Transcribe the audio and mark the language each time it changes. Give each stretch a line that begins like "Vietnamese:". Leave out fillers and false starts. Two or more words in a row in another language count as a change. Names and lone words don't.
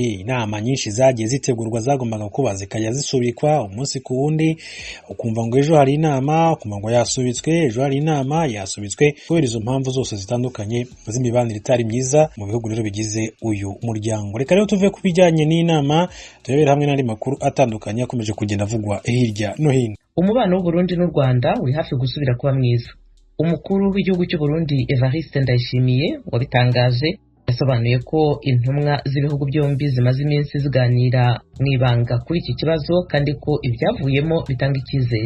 Kinyarwanda: Inama nyinshi zagiye zitegurwa zagombaga kuba zikajya zisubikwa umunsi ku wundi, ukumva ngo ejo hari inama, ukumva ngo yasubitswe, ejo hari inama yasubitswe, kubera izo mpamvu zose zitandukanye z'imibanire itari myiza mu bihugu rero bigize uyu muryango. Reka rero tuve ku bijyanye n'inama turebera hamwe n'andi makuru atandukanye akomeje kugenda avugwa hirya no hino. Umubano w'u Burundi n'u Rwanda uri hafi gusubira kuba mwiza. Umukuru w'igihugu cy'u Burundi Evariste Ndayishimiye wabitangaje yasobanuye ko intumwa z'ibihugu byombi zimaze iminsi ziganira mu ibanga kuri iki kibazo, kandi ko ibyavuyemo bitanga icyizere.